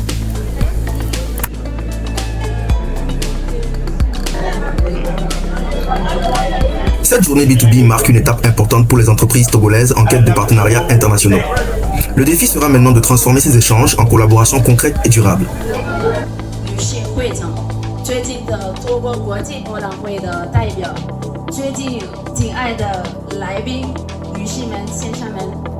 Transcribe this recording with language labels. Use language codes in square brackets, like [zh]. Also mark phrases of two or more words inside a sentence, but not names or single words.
[fr] Cette journée B2B marque une étape importante pour les entreprises togolaises en quête de partenariats internationaux. Le défi sera maintenant de transformer ces échanges en collaborations concrètes et durables. [zh] 最近的多国国际博览会的代表，最近敬爱的来宾、女士们、先生们。